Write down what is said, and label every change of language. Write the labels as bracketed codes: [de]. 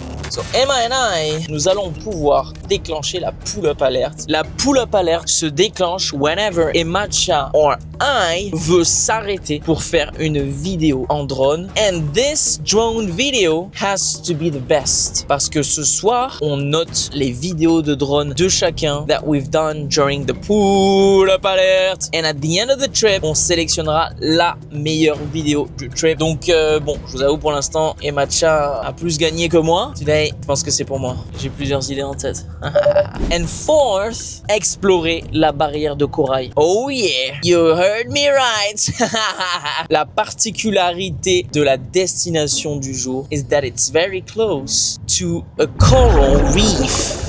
[en] So Emma and I, [fr] nous allons pouvoir déclencher la pull-up alert. La pull-up alert se déclenche [en] whenever Emma Cha or I [fr] veut s'arrêter pour faire une vidéo en drone. [en] And this drone video has to be the best. [fr] Parce que ce soir, on note les vidéos de drone de chacun [en] that we've done during the pull-up alert. And at the end of the trip, [fr] on sélectionnera la meilleure vidéo du trip. Donc bon, je vous avoue pour l'instant, Emma Cha a plus gagné que moi. [en] Today, [fr] je pense que c'est pour moi. J'ai plusieurs idées en tête. [en] And fourth, [fr] explorer la barrière de corail. [en] Oh yeah, you heard me right. [fr] La particularité de la destination du jour [en] is that it's very close to a coral reef.